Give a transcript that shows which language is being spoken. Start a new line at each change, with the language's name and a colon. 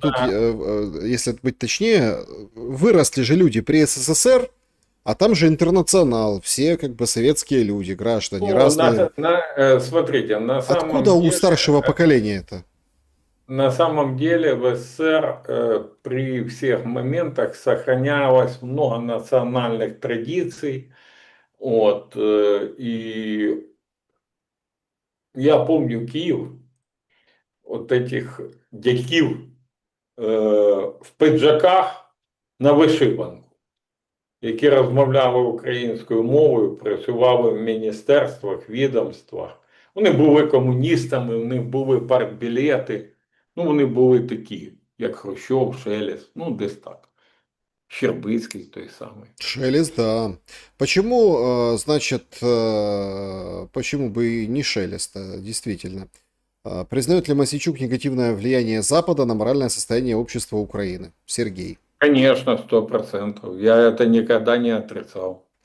Russian: тут, если быть точнее, выросли же люди при СССР, а там же интернационал, все как бы советские люди, граждане ну, разные. смотрите, Откуда у старшего поколения это? на самом деле в СССР при всех моментах сохранялось много национальных традиций. Вот, и я помню Киев, вот этих
Ukrainian: дядьків
Russian: в пиджаках на
Ukrainian: вишиванку, які розмовляли українською мовою, працювали в міністерствах, відомствах. Вони були комуністами, у них були партбілети. Ну, вони були такі, як Хрущов, Шелест, ну, десь так. Щербицький той самий.
Russian: Шелест, да. Почему, значит, почему бы и не Шелест, действительно? Признает ли Мосейчук негативное влияние Запада на моральное состояние общества Украины? Сергей. Конечно, 100%. Я это никогда не отрицал.